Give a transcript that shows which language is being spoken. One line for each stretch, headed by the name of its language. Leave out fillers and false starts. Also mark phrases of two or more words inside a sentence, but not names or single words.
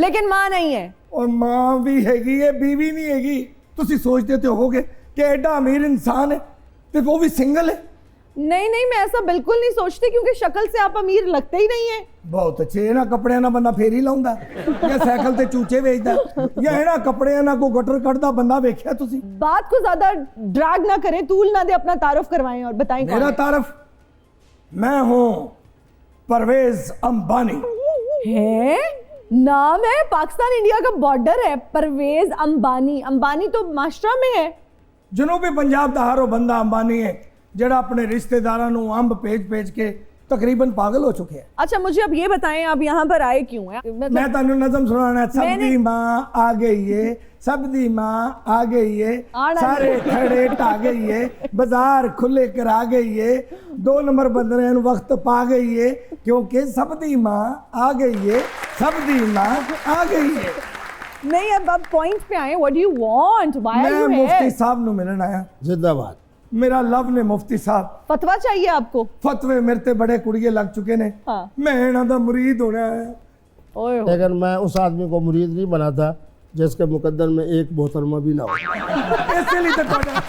Urdu: لیکن ماں نہیں ہے. اور ماں بھی ہے گی, یہ بیوی نہیں ہے گی. تسی سوچتے تو ہوگے کہ ایڈا امیر انسان ہے تو وہ بھی سنگل ہے. نہیں نہیں, میں ایسا بالکل نہیں سوچتی, کیونکہ شکل سے آپ امیر لگتے ہی نہیں ہیں.
Punjabi: بہت اچھے نا کپڑے نہ بندہ پھیری لاؤندا یا سائیکل تے چوچے ویچدا یا نا کپڑے نہ کو گٹر کٹدا بندہ ویکھیا تسی.
Urdu: بات کو زیادہ ڈریگ نہ کریں, طول نہ دے, اپنا تعارف کروائیں اور بتائیں کون میرا ہے. تعارف, میں ہوں پرویز امبانی. ہے نام ہے, پاکستان انڈیا کا بارڈر ہے, پرویز امبانی. امبانی تو مہاراشٹر میں ہے.
Punjabi: جنوبی پنجاب دا ہر وہ بندہ امبانی ہے جڑا اپنے رشتہ داراں نوں امب بھیج کے تقریباً پاگل ہو چکے ہیں.
Urdu: اچھا مجھے اب یہ بتائیں, آپ یہاں پر آئے کیوں ہیں؟
Punjabi: میں تانوں نظم سنانا. سب دی ماں آ گئی ہے, سب دی ماں آ گئی ہے, سارے کھڑے ٹا گئی ہے, بازار کھلے کرا گئی ہے, 2 نمبر بندریں وقت پا گئی ہے, کیونکہ سب دی ماں آ گئی ہے, سب دی ماں آ گئی ہے.
Urdu: نہیں, اب آپ پوائنٹ پہ آئیں.
English: What do you want? Why are
Urdu: میں
English: you here?
Punjabi: مفتی صاحب نو ملن آیا.
Urdu: زندہ باد.
Punjabi: میرا لو نے مفتی صاحب,
Urdu: فتویٰ چاہیے آپ کو؟
Punjabi: فتوے میرے تے بڑے کڑیے لگ چکے نے,
Urdu: ہاں.
Punjabi: میں انہاں دا مرید ہونا ہے. اوئے ہوئے.
Urdu: لیکن میں اس آدمی کو مرید نہیں بنا تھا جس کے مقدر میں ایک محترمہ بھی نہ ہو. اسی لیے تو